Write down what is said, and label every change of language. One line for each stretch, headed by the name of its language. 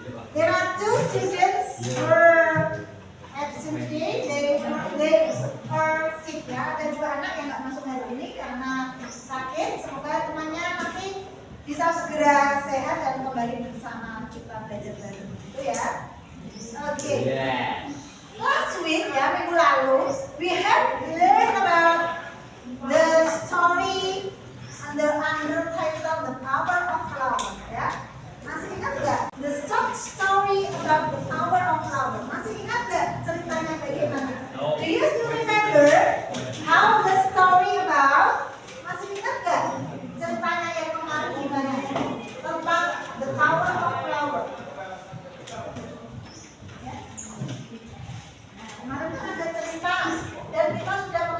English: There are 2 students were absent today. They are sick ya.
Indonesian: Ada 2 anak yang nggak masuk hari ini karena sakit. Semoga temannya nanti bisa segera sehat dan kembali bersama kita belajar lagi. Itu ya. Oke.
English: Last week ya,
Indonesian: minggu lalu,
English: we have learned about the story under title The Power of Flower ya.
Indonesian: Masih ingat nggak?
English: The short story about the power of flower.
Indonesian: Masih ingat nggak ceritanya bagaimana?
English: Do you still remember how the story about?
Indonesian: Masih ingat nggak ceritanya yang kemarin gimana? Tentang the power of flower. Ya. Kemarin kan ada cerita dan kita sudah